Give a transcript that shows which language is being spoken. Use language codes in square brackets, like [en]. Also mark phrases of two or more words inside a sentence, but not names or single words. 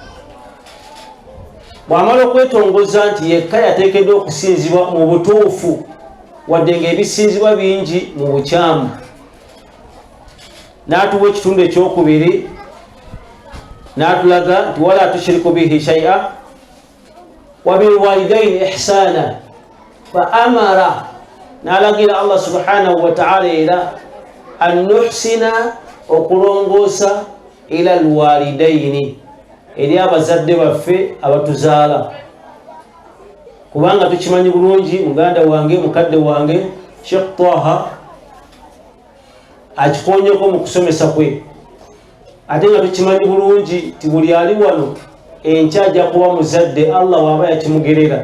[lg] Bw'amala okwetongoza nti yekka yateekeddwa okusinzibwa mu butuufu wadde ng'ebisinzibwa bingi mu bukyamu, n'atuwa ekitundu ekyokubiri n'atulaga nti [ar] ولا تشركوا به شيئا وبالوالدين إحسانا فأمر, [lg] n'alagira [ar] الله سبحانه وتعالى [lg] era [ar] أن نحسن [lg] okulongoosa [ar] إلى الوالدين [lg] eri abazadde baffe abatuzaala, kubanga tukimanyi bulungi muganda wange mukadde wange Sheikh Taha akikonyeko mu kusomesa kwe, ate nga tukimanyi bulungi ti buli ali wano enkya ajja kuba muzadde Allah waaba yakimugerera.